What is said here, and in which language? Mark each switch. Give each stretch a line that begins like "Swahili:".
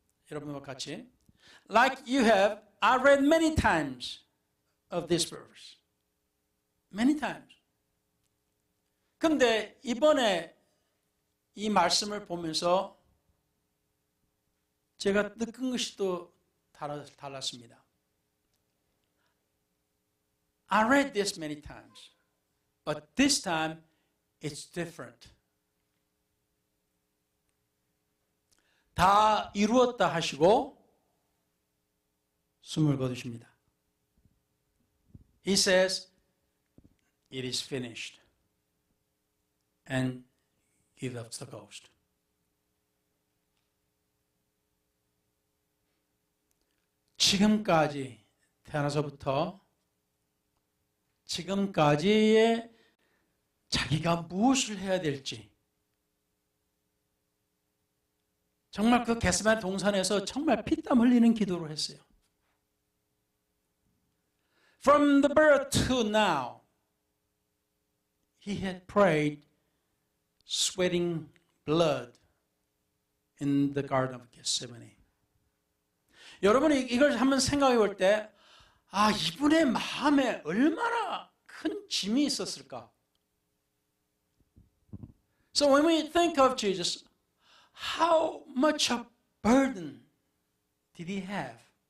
Korean: 여러분과 같이.
English: Like you have, I read many times of this verse. Many times.
Korean: 근데 이번에 이 말씀을 보면서 제가 느낀 것이 또 달랐습니다.
English: I read this many times, but this time it's different.
Korean: 다 이루었다 하시고 숨을 거두십니다.
English: He says, it is finished. And give up the ghost.
Korean: 지금까지 태어나서부터 지금까지의 자기가 무엇을 해야 될지 정말 그 겟세마네 동산에서 정말 피땀 흘리는 기도를 했어요.
English: From the birth to now, he had prayed, sweating blood in the Garden of Gethsemane.
Korean: 여러분이 이걸 한번 생각해 볼 때, 이분의 마음에 얼마나 큰 짐이 있었을까?
English: So when we think of Jesus, how much of burden did he have?